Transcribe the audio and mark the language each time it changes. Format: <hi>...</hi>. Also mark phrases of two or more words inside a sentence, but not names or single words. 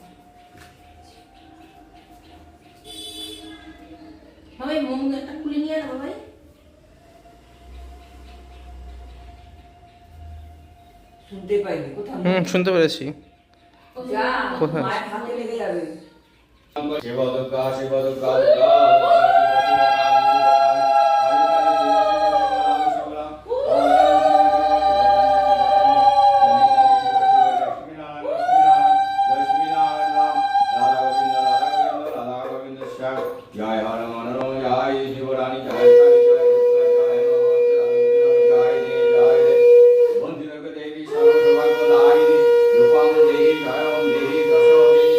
<bn>ভাই মোম একটা খুলে নিয়ে আনো ভাই। শুনতে পাইনি কোথাও শুনতে পেরেছি। যা কোথায়? মায়ের হাতে লেগে যাবে</bn> <sa>শিব দুর্গা শিব দুর্গা দুর্গা जय हर मनोरम जय शिवरानी जय जय देव बंदिर देवी सर्वसौभाग्यदायिनी रूपं देहि जयं देहि दशो देहि</sa>